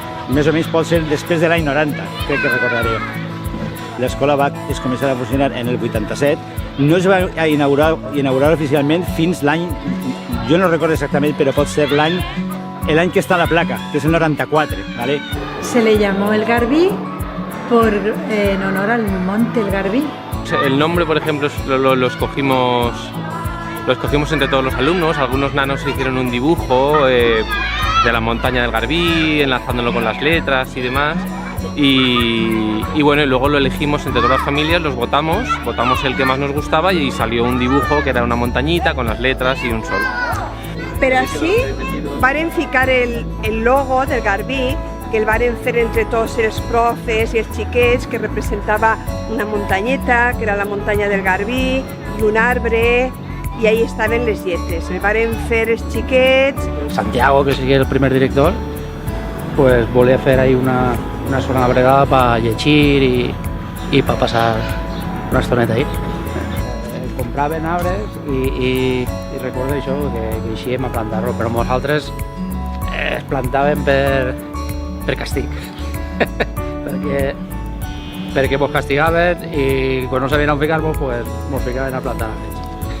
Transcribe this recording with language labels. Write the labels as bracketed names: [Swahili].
[Catalan] més o menys pot ser després de l'any 90, crec que recordaré. L'escola es començar a funcionar en el 87, no es va inaugurar oficialment fins l'any, jo no recordo exactament, però pot ser l'any que està a la placa, que és el 94, ¿vale? [Spanish] Se le llamó El Garbí en honor al monte El Garbí. El nombre, por ejemplo, lo escogimos entre todos los alumnos. Algunos nanos hicieron un dibujo de la montaña del Garbí, enlazándolo con las letras y demás. Y bueno, y luego lo elegimos entre todas las familias, los votamos el que más nos gustaba y salió un dibujo que era una montañita con las letras y un sol. [Catalan] Però així varen ficar el logo del Garbí, que el varen fer entre tots els profes i els xiquets, que representava una muntanyeta, que era la muntanya del Garbí, i un arbre, i ahí estaven les lletres. El varen fer els xiquets. Santiago, que sigui el primer director, pues volia fer ahí una zona bregada para llegir i para passar una estoneta ahí. Compraven arbres i recordo això, que eixíem a plantar-lo, però nosaltres es plantaven per castig, perquè mos castigaven i quan no sabien on ficar-nos, pues mos ficaven a plantar arbres.